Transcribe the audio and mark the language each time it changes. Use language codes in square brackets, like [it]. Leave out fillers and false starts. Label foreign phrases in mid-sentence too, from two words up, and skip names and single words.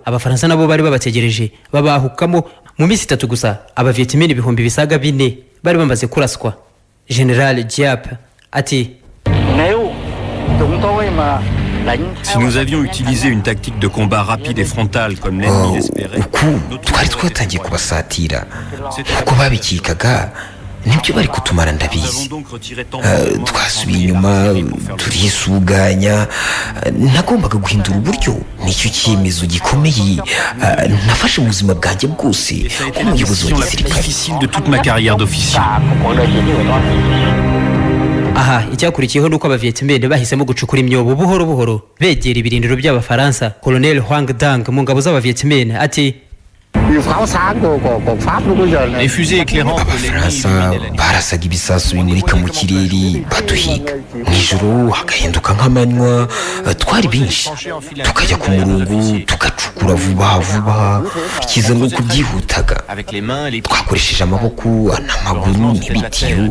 [rw] Abafaransa nabo bari babategereje babahukamo. Mu minsi 3 gusa abavietnamien ibihumbi bisaga 4 bari bamaze kuraswa. General Diap ati [fr] Si nous avions utilisé une tactique de combat rapide et frontale comme l'ennemi l'espérait, [rw] twari twatangiye kubasatira uko babikikaga nibyo bari kutumara ndabizi. Twasubiye inyuma turisuganya, nagombaga guhindura uburyo. Nicyo cyemezo gikomeye nafashe mu buzima bwanjye bwose nk'umuyobozi wa gisirikare. [fr] difficile de toute ma carrière d'officier. [rw] aha icyakurikiyeho nuko abavietnamien bahisemo gucukura imyobo buhoro buhoro begera ibirindiro by'abafaransa. Colonel Hoang Dang mu ngabo z'abavietnamien ati [fr] Les fusées éclairantes de [rw] abafaransa [fr] l'ennemi [rw] barasaga ibisasu bimurika mu kirere baduhiga. Mu ijoro hagahinduka nk'amanywa, twari benshi tukajya ku murongo tugacukura vuba vuba. Ikiza ni uko byihutaga, twakoresheje amaboko n'amaguru n'ibitiyo.